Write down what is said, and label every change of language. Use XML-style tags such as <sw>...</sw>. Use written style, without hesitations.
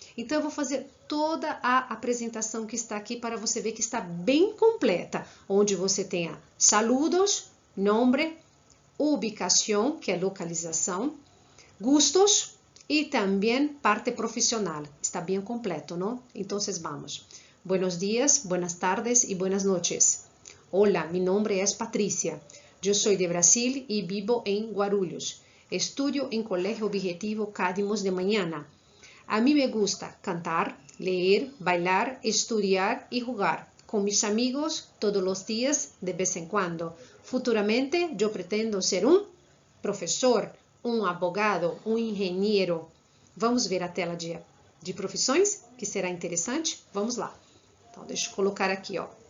<pt>Então eu vou fazer toda a apresentação que está aqui para você ver que está bem completa, onde você tenha saludos, nombre, ubicação, que é localização, gustos e também parte profissional. Está bem completo, não? Então vamos.</pt> <es>Buenos días, buenas tardes y buenas noches. Hola, mi nombre es Patricia. Yo soy de Brasil y vivo en Guarulhos. Estudio en Colegio Objetivo Cadimos de Mañana. A mí me gusta cantar, leer, bailar, estudiar y jugar con mis amigos todos los días de vez en cuando. Futuramente yo pretendo ser un professor, um abogado,</es> <pt>um engenheiro. Vamos ver a tela de profissões, que será interessante? Vamos lá. Então, deixa eu colocar aqui, ó.</pt>